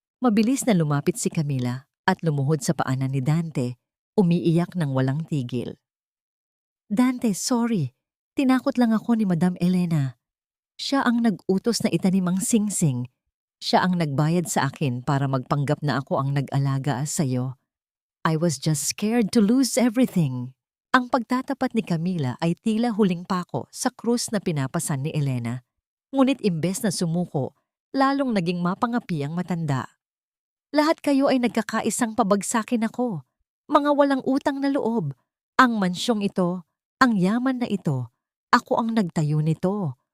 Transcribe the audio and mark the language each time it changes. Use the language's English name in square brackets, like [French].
[Filipino] Mabilis na lumapit si Camila at lumuhod sa paanan ni Dante, umiiyak ng walang tigil. Dante, sorry. Tinakot lang ako ni Madam Elena. Siya ang nag-utos na itanim ang singsing. Siya ang nagbayad sa akin para magpanggap na ako ang nag-alaga sa'yo. [English] I was just scared to lose everything. [Filipino] Ang pagtatapat ni Camila ay tila huling pako sa krus na pinapasan ni Elena. Ngunit imbes na sumuko, lalong naging mapangapi ang matanda. Lahat kayo ay nagkakaisang pabagsakin ako. Mga walang utang na loob. Ang mansyong ito, ang yaman na ito, ako ang nagtayo nito.